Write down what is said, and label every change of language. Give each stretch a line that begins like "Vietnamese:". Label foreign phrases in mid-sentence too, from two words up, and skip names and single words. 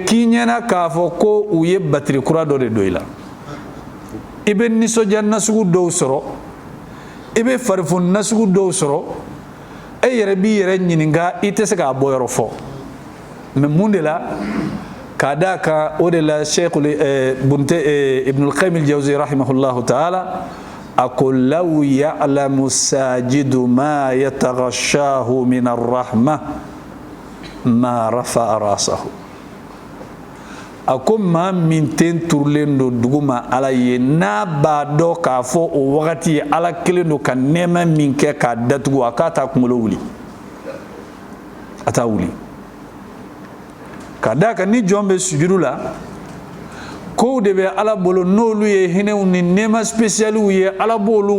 Bambara: k'i ɲɛna k'a fɔ ko u ye batiri kura dɔ de don i la i bɛ nisɔndiya nasugu dɔw sɔrɔ i bɛ farifoni nasugu dɔw sɔrɔ e yɛrɛ b'i yɛrɛ ɲininka i tɛ se k'a bɔ yɔrɔ fɔ mais mun de la k'a d'a kan o de la Sheikh Ibn al-Qayyim al-Jawzi
Arabic: رحمه الله تعالى
Bambara: a ko
Arabic: لو يعلم الساجد ما يتغشاه من الرحمة ما رفع رأسه
Bambara: a ko maa min ten turulen don dugu ma ala ye n'a b'a dɔn k'a fɔ o wagati ye ala kelen don ka nɛɛma min kɛ k'a datugu a k'a ta kunkolo wuli a t'a wuli ka d'a kan ni jɔn bɛ sujudu la kow de bɛ ala bolo n'olu ye hinɛw ni nɛɛma spécialiw ye ala b'olu